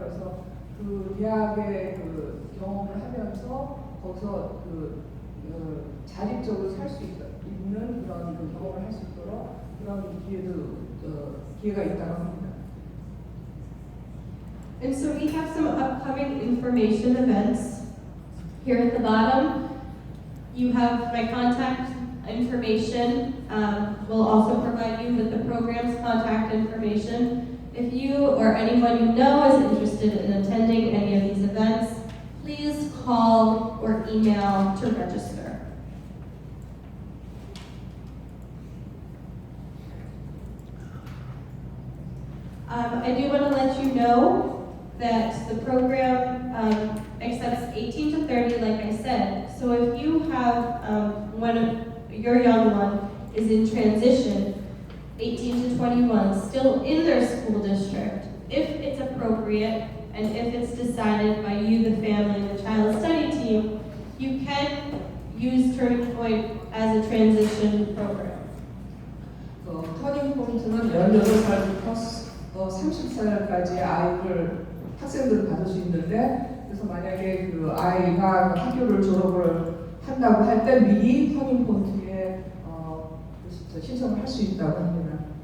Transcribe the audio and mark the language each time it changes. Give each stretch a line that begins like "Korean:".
Korean: 그래서 그 대학의 그 경험을 하면서 거기서 그 자립적으로 살 수 있는 그런 그 경험을 할 수 있도록 그런 기회가 있다고 합니다.
English: And so we have some upcoming information events. Here at the bottom, you have my contact information. We'll also provide you with the program's contact information. If you or anyone you know is interested in attending any of these events, please call or email to register. I do want to let you know that the program accepts 18 to 30, like I said. So if you have your young one is in transition, 18 to 21, still in their school district, if it's appropriate and if it's decided by you, the family, the child study team, you can use Turning Point as a transition program.
Korean: 터닝 포인트는 18살부터 30살까지 학생들을 받을 수 있는데, 그래서 만약에 그 아이가 학교를 졸업을 한다고 할 때 미리 터닝 포인트에 신청을 할 수 있다고 합니다.